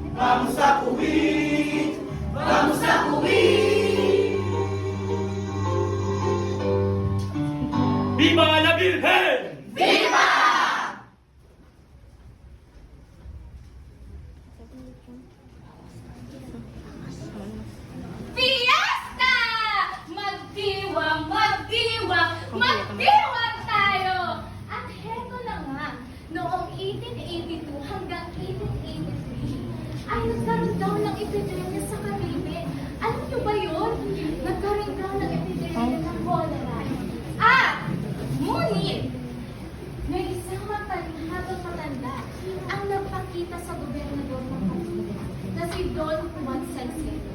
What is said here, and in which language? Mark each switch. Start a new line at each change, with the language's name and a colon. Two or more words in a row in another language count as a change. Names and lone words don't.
Spanish: Vamos a cubrir, vamos a cubrir. Viva la Virgen! Fiesta!
Filipino: Magdiwang, magdiwang, magdiwang tayo! At heto na nga, noong 1882 hanggang 1883, ay nagkaroon daw ng epidemya sa Caribe. Alam niyo ba yun? Nagkaroon daw ng epidemya ng cholera. Ngunit, may isang habang matanda ang nagpakita sa gobernador ng Manila na si Don Juan Salcedo.